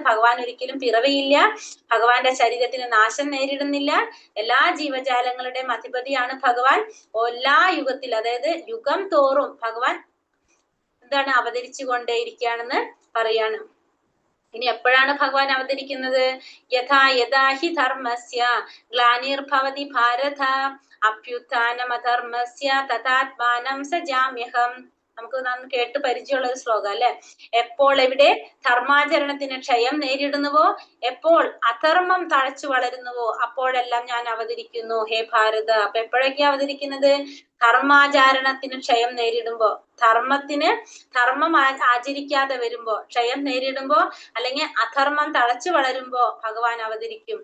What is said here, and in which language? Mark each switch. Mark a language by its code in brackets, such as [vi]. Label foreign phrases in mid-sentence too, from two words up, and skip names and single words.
[ml] ഭഗവാൻ ഒരിക്കലും പിറവിയില്ല, ഭഗവാന്റെ ശരീരത്തിന് നാശം നേരിടുന്നില്ല, എല്ലാ ജീവജാലങ്ങളുടെയും അധിപതിയാണ് ഭഗവാൻ. എല്ലാ യുഗത്തിൽ, അതായത് യുഗം തോറും ഭഗവാൻ എന്താണ് അവതരിച്ചു കൊണ്ടേയിരിക്കുകയാണെന്ന് പറയാണ്. ഇനി എപ്പോഴാണ് ഭഗവാൻ അവതരിക്കുന്നത്? [sa] യഥാ യഥാ ഹി ധർമ്മസ്യ ഗ്ലാനിർഭവതി ഭാരത അഭ്യുത്ഥാനമധർമ്മസ്യ തഥാത്മാനം സജാമ്യഹം. [ml] നമുക്ക് നന്ന് കേട്ട് പരിചയമുള്ള ഒരു ശ്ലോകം അല്ലെ. എപ്പോൾ എവിടെ ധർമാചരണത്തിന് ക്ഷയം നേരിടുന്നുവോ, എപ്പോൾ അധർമ്മം തഴച്ചു വളരുന്നുവോ, അപ്പോഴെല്ലാം ഞാൻ അവതരിക്കുന്നു ഹേ ഭാരത. അപ്പൊ എപ്പോഴൊക്കെയാ അവതരിക്കുന്നത്? ധർമാചരണത്തിന് ക്ഷയം നേരിടുമ്പോ, ധർമ്മം ആചരിക്കാതെ വരുമ്പോ, ക്ഷയം നേരിടുമ്പോ, അല്ലെങ്കിൽ അധർമ്മം തഴച്ചു വളരുമ്പോ ഭഗവാൻ അവതരിക്കും.